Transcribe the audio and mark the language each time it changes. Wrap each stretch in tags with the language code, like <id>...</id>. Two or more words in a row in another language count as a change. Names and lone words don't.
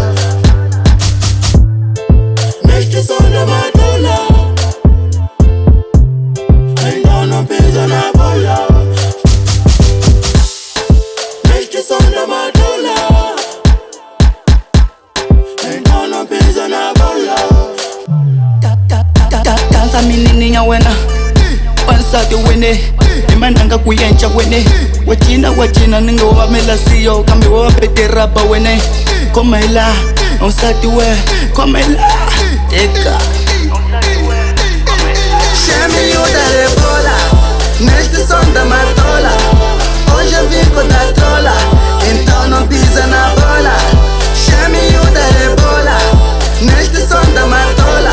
<pt>Neste som da matola, então não pisa na bola. Neste som da matola, então não pisa na bola. Dança menininha</pt> <ts>wena, wansati wene, imananga kuyenja wene. Wachina ninga wamela siyo, kambi wapeteraba wene. Komela, wansati we, komela, teka.</ts> <pt>Chame-o da rebola neste som da matola. Hoje eu vim com da trola, então não pisa na bola. Chame-o da rebola neste som da matola.</pt>